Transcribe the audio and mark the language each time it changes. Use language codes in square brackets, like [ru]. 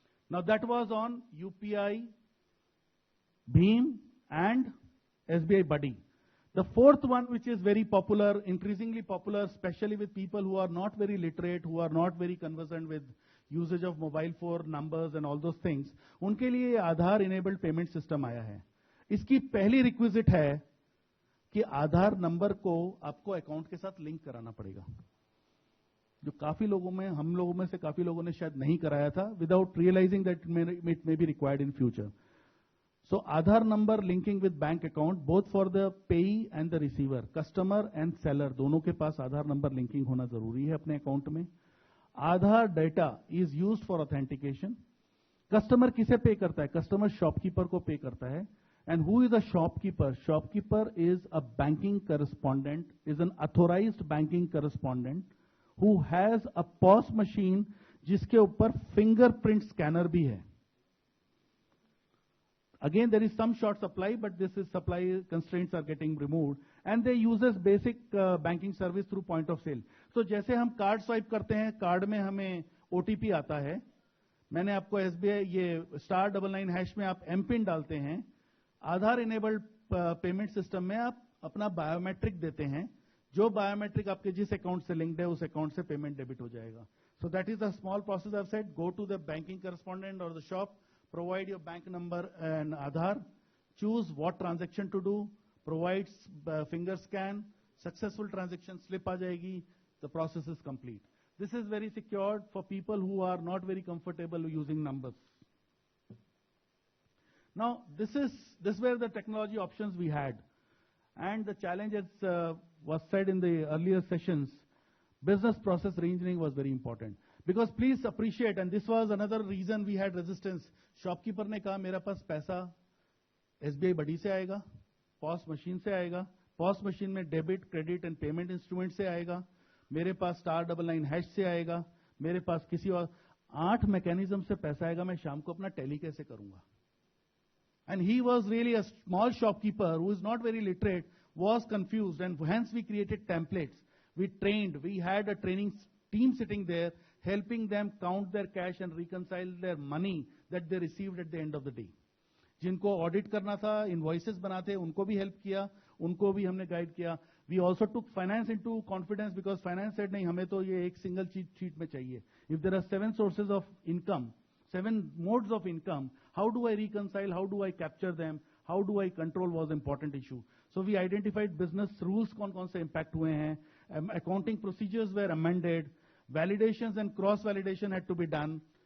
[en] Now that was on UPI, Bheem, and SBI Buddy. The fourth one, which is very popular, increasingly popular, especially with people who are not very literate, who are not very conversant with usage of mobile phone numbers and all those things, [hi] उनके लिए आधार enabled payment system आया है. इसकी पहली requisite है कि आधार number को आपको अकाउंट के साथ लिंक कराना पड़ेगा, जो काफी लोगों में, हम लोगों में से काफी लोगों ने शायद नहीं कराया था, [en] without realizing that it may be required in future. So Aadhaar number linking with bank account, both for the payee and the receiver, customer and seller, [hi] दोनों के पास आधार नंबर लिंकिंग होना जरूरी है अपने अकाउंट में. [en] Aadhaar data is used for authentication. [hi] Customer किसे पे करता है? कस्टमर शॉपकीपर को पे करता है. [en] And who is a shopkeeper? Shopkeeper is a banking correspondent, is an authorised banking correspondent who has a POS machine [hi] जिसके ऊपर फिंगरप्रिंट स्कैनर भी है. [en] Again, there is some short supply, but this is supply constraints are getting removed, and they uses basic banking service through point of sale. [hi] So जैसे हम card swipe करते हैं, card में हमें OTP आता है. मैंने आपको SBI ये *99# में आप MPIN डालते हैं. आधार इनेबल्ड पेमेंट सिस्टम में आप अपना बायोमेट्रिक देते हैं. जो बायोमेट्रिक आपके जिस अकाउंट से लिंक्ड है, उस अकाउंट से पेमेंट डेबिट हो जाएगा. [en] So that is a small process I've said. Go to the banking correspondent or the shop, provide your bank number and Aadhaar, choose what transaction to do, provides finger scan, successful transaction slip aa jayegi, the process is complete. This is very secured for people who are not very comfortable using numbers. Now, this were the technology options we had. And the challenge, as was said in the earlier sessions, business process reengineering was very important. Because please appreciate, and this was another reason we had resistance. [hi] Shopkeeper ने कहा मेरे पास पैसा SBI बडी से आएगा, POS machine से आएगा, POS machine में debit, credit and payment instrument से आएगा, मेरे पास *99# से आएगा, मेरे पास किसी और 8 मैकेनिज्म से पैसा आएगा, मैं शाम को अपना टैली कैसे करूंगा? [en] And he was really a small shopkeeper who is not very literate, was confused, and hence we created templates. We trained, we had a training team sitting there, helping them count their cash and reconcile their money that they received at the end of the day. [hi] जिनको audit करना था, invoices बनाते, उनको भी help किया, उनको भी हमने गाइड किया. [en] we also took finance into confidence, because finance said [hi] नहीं, हमें तो ये एक सिंगल शीट में चाहिए. [en] If there are 7 sources of income, 7 modes of income, how do I reconcile, how do I capture them, how do I control was important issue. So we identified business rules [hi] कौन से impact हुए हैं, [en] accounting procedures were amended, validations and cross validation had to be done.